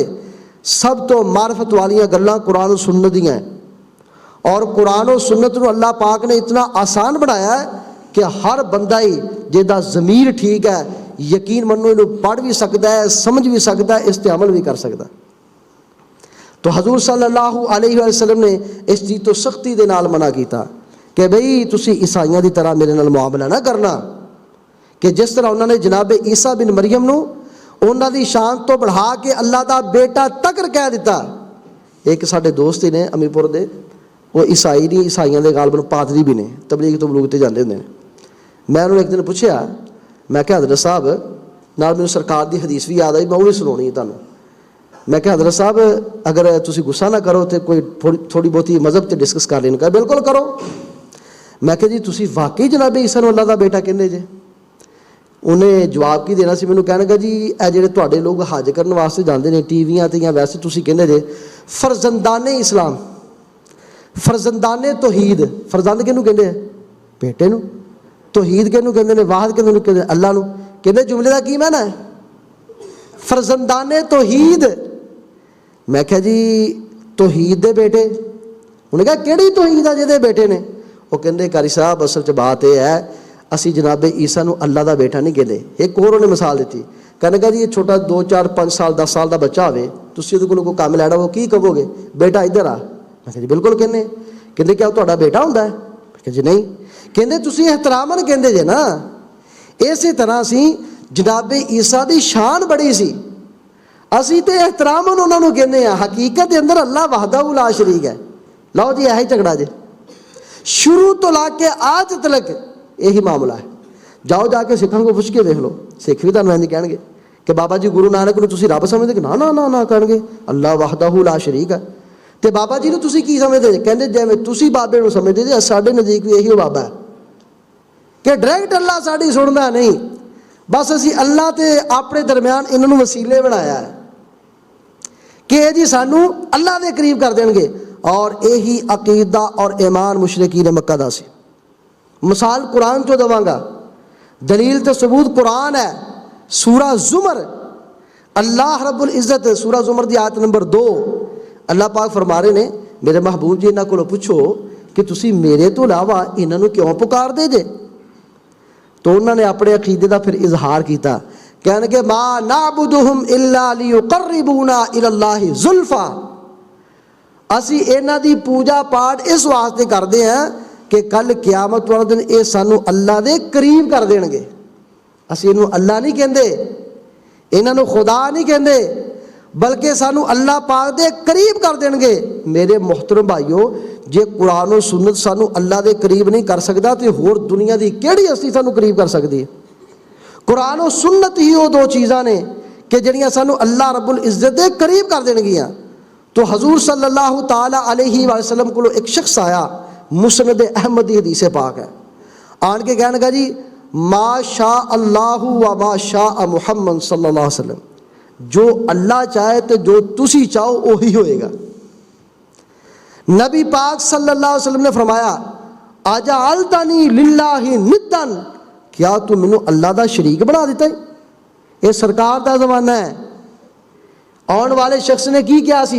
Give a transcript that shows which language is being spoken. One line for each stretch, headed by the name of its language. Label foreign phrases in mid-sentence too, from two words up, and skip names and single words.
Punjabi: سب تو معرفت والیاں گلاں قرآن و سنت دیاں ہیں، اور قرآن و سنت نو اللہ پاک نے اتنا آسان بنایا ہے کہ ہر بندہ ہی جہاں ضمیر ٹھیک ہے یقین منو انہوں پڑھ بھی سکتا ہے، سمجھ بھی سکتا ہے، اس تے عمل بھی کر سکتا ہے. تو حضور
Arabic: صلی اللہ علیہ وسلم
Punjabi: نے اس چیز تو سختی دے نال منع کیتا کہ بھئی تسی عیسائیاں دی طرح میرے نال معاملہ نہ کرنا، کہ جس طرح انہوں نے جناب عیسیٰ بن مریم نو انہاں دی شان تو بڑھا کے اللہ دا بیٹا تک کہہ دیتا. ایک ساڈے دوست ہی نے امیر پور دے، وہ عیسائی نہیں، عیسائیاں دے غالباً پادری بھی نے، تبلیغ تو بلوغ تے جاندے نے. میں انہوں نے ایک دن پوچھا، میں کہ حضرت صاحب نال میرے سرکار دی حدیث بھی یاد آئی، میں وہی سنانی ہے تانوں. میں کہ حضرت صاحب اگر تسی غصہ نہ کرو تو کوئی تھوڑی بہتی مذہب تے ڈسکس کر لیں. کہ بالکل کرو. میں کہ جی تسی واقعی جناب عیسیٰ نو اللہ دا بیٹا کہندے جے؟ انہیں جواب کی دینا سی، مینوں کہنے لگا جی اے جڑے تواڈے لوگ حج کرن واسطے جاندے نے ٹی ویاں تے یا ویسے تسی کہندے جے فرزندان اسلام، فرزندان توحید. فرزند کینوں کہندے ہیں؟ بیٹے نو. توحید کینوں کہندے نے؟ واحد کینوں کہندے؟ اللہ نو. کہندے جملے دا کی معنی ہے؟ فرزندان توحید. میں کہا جی توحید دے بیٹے؟ انہیں کہا کیڑی توحید ہے جے بیٹے نے؟ وہ کہندے قاری صاحب اصل چ بات یہ ہے اسی جناب عیسیٰ نو اللہ دا بیٹا نہیں کہندے. ایک اور انہیں مثال دیتی، کہنے کہا جی یہ چھوٹا 2 4 5 سال 10 سال دا بچہ ہوئے، تسی اودے کولوں کوئی کام لینا وہ کی کہو گے؟ بیٹا ادھر آ. میں کہا جی بالکل کہنے. کہندے کیا تہاڈا بیٹا ہوندا ہے؟ میں کہا جی نہیں. کہندے تسی احتراماً کہندے جے نا. اسی طرح سی جناب عیسیٰ دی شان بڑی سی، اسی تے احتراماً انہاں نو کہندے ہیں، حقیقت دے اندر
Arabic: اللہ وحدہ لا شریک
Punjabi: ہے. لو جی یہی جھگڑا جے شروع تو لا کے آج تلک یہی معاملہ ہے. جاؤ جا کے سکھاں کو پوچھ کے دیکھ لو، سکھ بھی تانوں کہن گے کہ بابا جی گرو نانک نو تسی رب سمجھدے کہ نا کہن گے
Arabic: اللہ وحدہ لا شریک
Punjabi: ہے. تے بابا جی نو تسی کی سمجھدے جے؟ کہندے جویں تسی بابے نو سمجھدے جے ساڈے نزدیک بھی یہی بابا ہے، کہ ڈائریکٹ اللہ ساڈی سندا نہیں، بس اسی اللہ تے اپنے درمیان انہاں نو وسیلے بنایا ہے کہ جی سانو اللہ دے قریب کر دین گے. اور یہی عقیدہ اور ایمان مشرکین مکہ دا سی. مثال قرآن چو دواں گا، دلیل تے ثبوت قرآن ہے. سورہ زمر،
Arabic: اللہ رب العزت
Punjabi: سورہ زمر دی آیت نمبر 2 اللہ پاک فرما رہے نے میرے محبوب جی انہاں کولوں پوچھو کہ تسی میرے تو علاوہ انہاں نو کیوں پکار دے جے؟ تو انہوں نے اپنے عقیدے دا پھر اظہار کیتا، کہنے کہ
Arabic: ما نعبدہم الا لیقربونا الی اللہ زلفا.
Punjabi: اسی انہاں دی پوجا پاٹ اس واسطے کردے ہیں کہ کل قیامت والے دن اے سانو اللہ دے قریب کر دین گے. اسی انہوں اللہ نہیں کہندے، انہاں نو خدا نہیں کہندے، بلکہ سانو اللہ پاک دے قریب کر دین گے۔ میرے محترم بھائیو، جے قرآن و سنت سانو اللہ دے قریب نہیں کر سکتا تو ہور دنیا دی کیڑی ہستی سانو قریب کر سکتی ہے؟ قرآن و سنت ہی وہ دو چیزاں نے کہ جڑیاں سانو
Arabic: اللہ رب العزت
Punjabi: دے قریب کر دین گیاں۔ تو حضور
Arabic: صلی اللہ تعالی علیہ وسلم
Punjabi: کو ایک شخص آیا، مسند احمد دی حدیث پاک ہے، آن کے کہنے گا جی
Arabic: ما شاء اللہ و ما شاء محمد صلی اللہ علیہ وسلم،
Punjabi: جو اللہ چاہے تو جو تسی چاہو وہی ہوئے گا۔ نبی پاک
Arabic: صلی اللہ علیہ وسلم
Punjabi: نے فرمایا
Arabic: اجعلتنی للہ ندن،
Punjabi: کیا تو مینوں اللہ دا شریک بنا دیتا ہے؟ یہ سرکار دا زمانہ ہے۔ آن والے شخص نے کی کیا سی؟